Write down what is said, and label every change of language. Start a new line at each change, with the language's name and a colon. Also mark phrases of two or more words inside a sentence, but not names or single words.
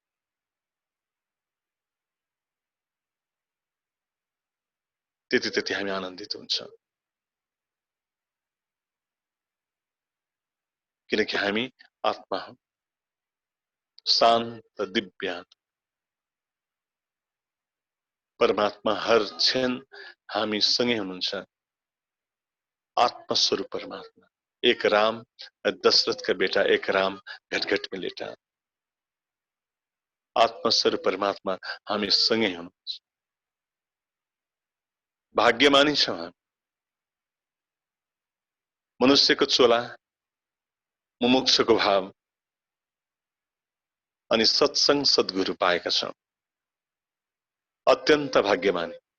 Nepali: त्यति हामी आनन्दित हुन्छौं, किनकि हामी आत्मा हौ, शान्त दिव्य परमात्मा हर क्षण हामी सँगै हुनुहुन्छ।
Hindi: आत्मस्वरूप परमात्मा, एक राम दशरथ का बेटा, एक राम घट में लेटा।
Nepali: आत्मस्वरूप परमात्मा हामी सँगै हुनुहुन्छ। भाग्यमानी छौं हामी। मनुष्यको चोला, मुमुक्षुको भाव अनि सत्संग सद्गुरु पाएका छौं। अत्यन्त भाग्यमानी।